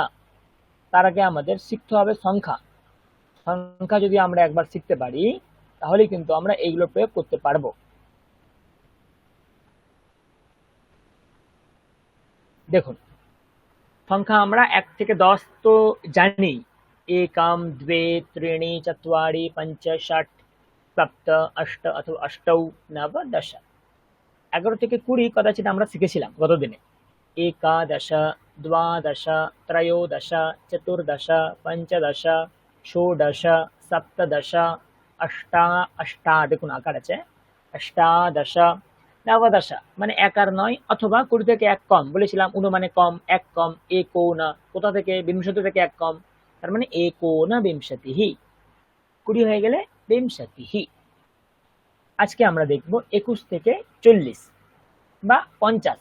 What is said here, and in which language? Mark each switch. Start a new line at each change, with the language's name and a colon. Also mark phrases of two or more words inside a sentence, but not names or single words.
Bangla: তার আগে আমাদের শিখতে হবে সংখ্যা। সংখ্যা যদি আমরা একবার শিখতে পারি, তাহলে কিন্তু আমরা এইগুলো প্রয়োগ করতে পারবো। দেখুন, সংখ্যা আমরা 1 থেকে 10 তো জানি।
Sanskrit: एकम द्वे त्रीणि चत्वारि पंच षट सप्त अष्ट अथवा अष्टौ नव दश।
Bangla: 11 থেকে 20 কদাচিৎ আমরা শিখেছিলাম গত দিনে।
Sanskrit: एकादश द्वादश त्रयोदश चतुर्दश पंचदश षोडश सप्तदश अष्टा
Bangla: দেখুন আকার আছে,
Sanskrit: अष्टादश नवदश
Bangla: মানে 1 আর 9, অথবা 20 থেকে 1 কম বলেছিলাম। 1 মানে কম, 1 কম, एकोन কোথা থেকে? 20 থেকে 1 কম, তার মানে एकोनविंशतिः। 20 হয়ে গেলে বিংশতিः। আজকে আমরা দেখব 21 থেকে 40 বা 50।